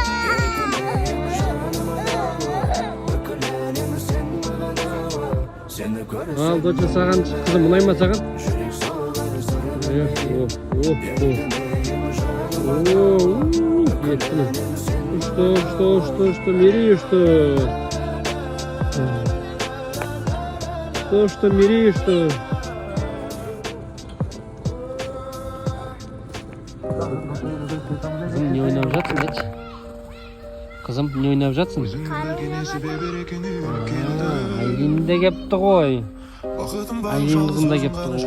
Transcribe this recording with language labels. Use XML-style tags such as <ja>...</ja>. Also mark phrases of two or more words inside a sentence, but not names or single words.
<kk>Ал, доча саған қызым ұнай ма саған?</kk> <ru>Что, мири, что? Что, мири, что?</ru> <kk>Қызым, не ойнап жатсың, дечі? Қызым, не ойнап жатсың? Айлин де кепті ғой. Айлин қызым да кепті.</kk>